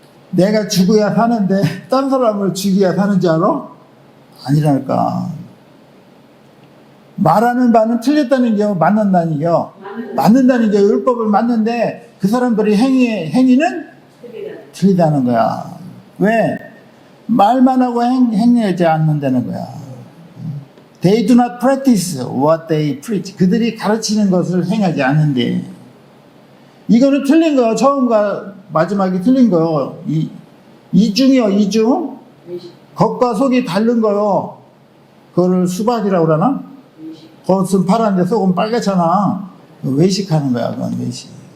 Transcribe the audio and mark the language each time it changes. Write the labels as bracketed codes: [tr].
[ko] 내가 죽어야 사는데 딴 사람을 죽여야 사는지 알아? 아니랄까. 말하는 바는 틀렸다는 게 맞는다는 게 율법을 맞는데 그 사람들이 행위는 틀리다는 거야. 왜? 말만 하고 행하지 않는다는 거야. [en] They do not practice what they preach. [ko] 그들이 가르치는 것을 행하지 않는데. 이거는 틀린 거요. 처음과 마지막이 틀린 거요. 이중이요, 이중. 겉과 속이 다른 거요. 그거를 수박이라고 그러나? 겉은 파란데 속은 빨갛잖아. 외식하는 거야, 그건 외식.